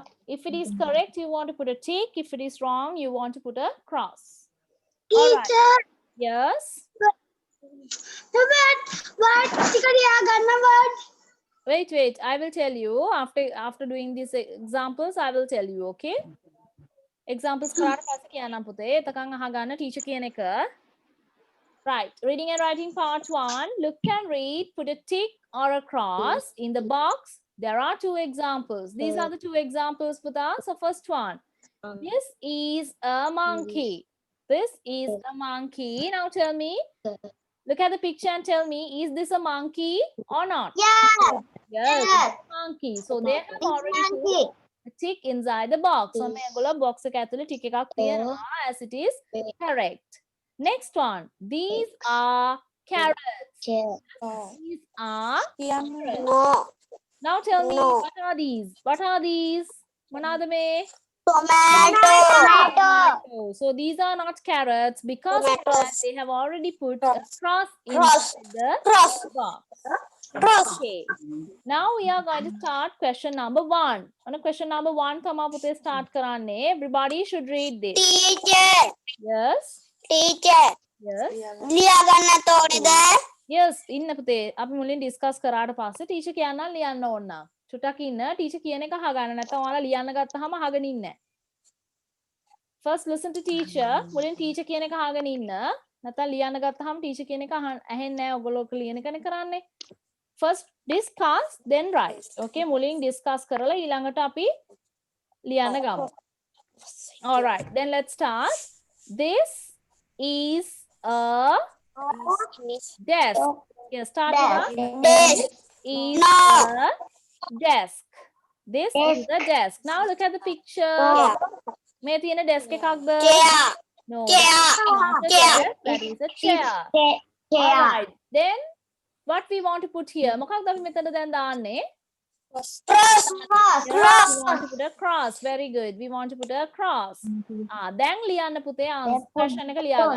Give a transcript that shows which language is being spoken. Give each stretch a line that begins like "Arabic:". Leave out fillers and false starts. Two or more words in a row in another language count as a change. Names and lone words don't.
English: If it is correct, you want to put a tick. If it is wrong, you want to put a cross. All right. Yes. Wait. I will tell you after doing these examples. I will tell you. Okay. Examples
Sinhala: කරාට පස්සේ කියන්නම් පුතේ. එතකන් අහගන්න teacher කියන එක.
English: Right. Reading and writing part 1. Look and read. Put a tick or a cross in the box. There are 2 examples. These are the 2 examples, Puta. So first one. This is a monkey. This is a monkey. Now tell me. Look at the picture and tell me, is this a monkey or not? Yeah. Yes, Yes. it's a monkey. So they have already put a tick inside the box.
Sinhala: So මේගොල්ලෝ box එක ඇතුලේ tick එකක් තියනවා
English: as it is correct. Next one. These are carrots. These are carrots. No. Now tell me, No. what are these? What are these?
Sinhala: මොනවාද මේ?
English: Tomato. Oh, so these are not carrots because of that Tomatoes. they have already put a cross Cross. inside Cross. the box. Cross. Okay. Now we are going to start question number 1. On question number 1,
Sinhala: තමා පුතේ start කරන්නේ.
English: Everybody should read this. Teacher. Yes. Teacher. Yes.
Sinhala: ලියා ගන්න තෝරේද? Yes. ඉන්න පුතේ. අපි මුලින් discuss කරාට පස්සේ teacher කියන්නම් ලියන්න ඕන. චුට්ටක් ඉන්න. teacher කියන එක අහගන්න. නැත්නම් ඔයාලා ලියන්න ගත්තාම අහගෙන ඉන්න.
English: First listen to teacher.
Sinhala: මුලින් teacher කියන එක අහගෙන ඉන්න. නැත්නම් ලියන්න ගත්තාම teacher කියන එක ඇහෙන්නේ නැහැ. ඔයගොල්ලෝ ලියන එකනේ කරන්නේ.
English: First discuss, then write.
Sinhala: Okay, මුලින් discuss කරලා ඊළඟට අපි ලියන්න ගමු.
English: All right, then let's start. This is a desk. Yeah, start with Desk. This is No. a desk. This is a desk. Now look at the picture.
Sinhala: මේ තියෙන desk එකක්ද?
English: Chair. No. Chair. That is not a Chair. desk, that is a chair. All right. Then what we want to put here?
Sinhala: මොකක්ද අපි මෙතන දැන් දාන්නේ?
English: Cross. Yes, we want to put a cross. Very good. We want to put a cross.
Sinhala: දැන් ලියන්න පුතේ question එක ලියා ගන්න.